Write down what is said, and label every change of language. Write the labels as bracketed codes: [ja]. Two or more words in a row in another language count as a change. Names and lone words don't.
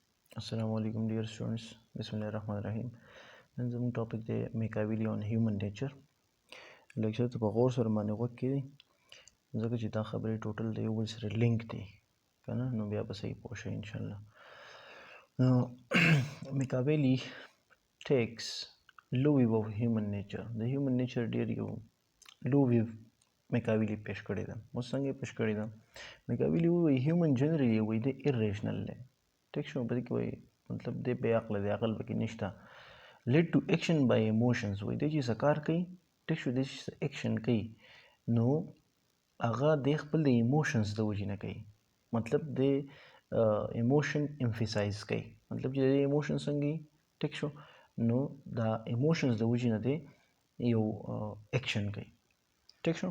[ar] السلام عليكم [en] dear students. [ar] بسم الله الرحمن الرحيم. [ps] نن زموږ ټاپک دی میکاویلی [en] on human nature. [ps] لیکچر ته په غور سره باندې غوږ کړئ ځکه چې دا خبرې ټوټل د یو بل سره لینک دي که نه نو بیا به صحیح پوه شئ انشاءالله. [en] Machiavelli takes low view of human nature. [ps] د [en] human nature [ps] ډېر یو [en] low view [ps] Machiavelli پیش کړی ده. اوس څنګه پیش کړی ده؟ Machiavelli وایي [en] human generally [ps] وایي د irrational دی. ټیک شو په دې کې وایي مطلب دی بې عقله دی عقل پکې نشته. [en] led to action by emotions [ps] وایي دی چې څه کار کوي ټیک شو دی چې څه ایکشن کوي نو هغه د خپل د ایموشنز د وجې نه کوي. مطلب د [en] emotion emphasize [ps] کوي مطلب چې د ایموشن څنګه ټیک شو نو دا ایموشنز د وجې نه دی یو ایکشن کوي ټیک شو.